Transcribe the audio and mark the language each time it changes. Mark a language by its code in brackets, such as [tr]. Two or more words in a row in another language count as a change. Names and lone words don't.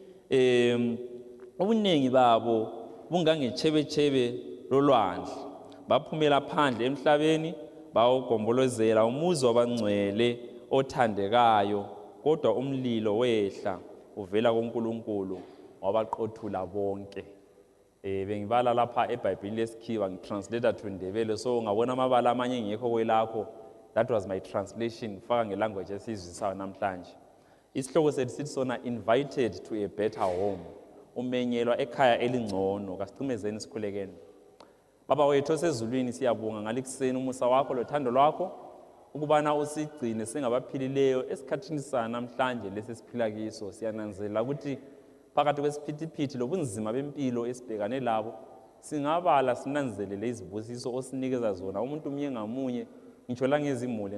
[nd] ubuningi babo bungangechebechebe lolwandle baphumela phandle emhlabeni bawugombolozela umuzi wabangcwele othandekayo kodwa umlilo wehla uvela kuNkulunkulu wabaqothula bonke. Bengibala lapha eBhayibhelini lesikhiwa [en] ngitranslate to Ndebele, [nd] so ngabona amabala amanye ngekho kwelakho. [en] That was my translation [nd] faka ngelanguage esizwisayo namhlanje. Isihloko sethu sithi sona [en] invited to a better home. [nd] Umenyelwa ekhaya elingcono. Kasicimezeni sikhulekeni. Baba wethu osezulwini siyabonga ngalikuseni umusa wakho lothando lwakho ukubana usigcine singabaphilileyo esikhathini sana namhlanje lesisiphila kiso. Siyananzelela ukuthi phakathi kwesiphithiphithi lobunzima bempilo esibhekane labo singabala sinanzelele izibusiso osinikeza zona umuntu umnye ngamunye ngitsho la ngezimuli.